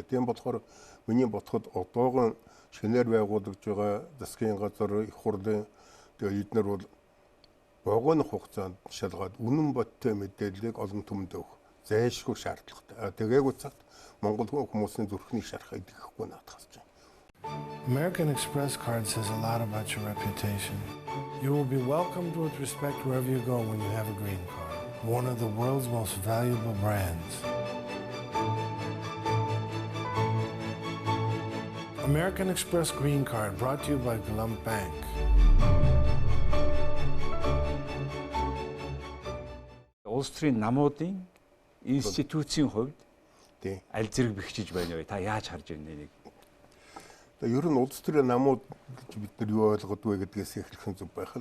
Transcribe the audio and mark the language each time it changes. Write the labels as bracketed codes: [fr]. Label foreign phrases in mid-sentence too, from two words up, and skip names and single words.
[mn] Тийм болохоор миний бодоход одоогийн шинээр байгуулагдж байгаа засгийн газар их хурлын тэгээ эднэр бол богино хугацаанд шалгаад үнэн бодтой мэдээллийг олон түмэнд өгөх зайлшгүй шаардлагатай. Тэгээгүй цагт Монгол хүмүүсийн зүрхний шарах идэхгүй надад харж байна. [en] American Express card says a lot about your reputation. You will be welcomed with respect wherever you go when you have a green card. One of the world's most valuable brands. American Express Green Card brought to you by Glump Bank. [mn] Улс төрийн намуудын институцийн хувьд Тийм. аль зэрэг бэхжиж байна вэ? Та яаж харж байна энийг? Тэгээ ер нь улс төрийн намууд гэж бид нар юу ойлгоод вэ гэдгээс эхлэх зүг байх л.